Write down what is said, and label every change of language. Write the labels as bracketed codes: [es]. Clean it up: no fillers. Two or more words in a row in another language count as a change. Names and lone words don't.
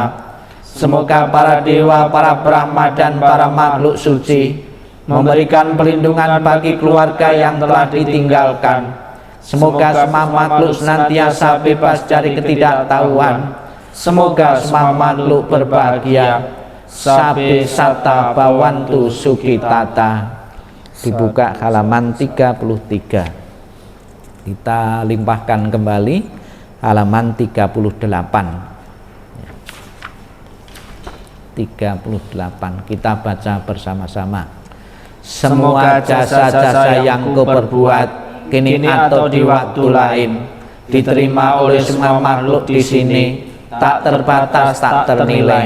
[id] Semoga para dewa, para Brahma dan para makhluk suci memberikan perlindungan bagi keluarga yang telah ditinggalkan. Semoga semua makhluk senantiasa bebas dari ketidaktahuan. Semoga semua makhluk berbahagia. [pi] Sabe sata bawantu sukitata. [id] Dibuka halaman 33. Kita limpahkan kembali halaman 38. 38. Kita baca bersama-sama. Semua jasa-jasa yang kau perbuat kini atau di waktu lain diterima oleh semua makhluk di sini, tak terbatas, tak ternilai.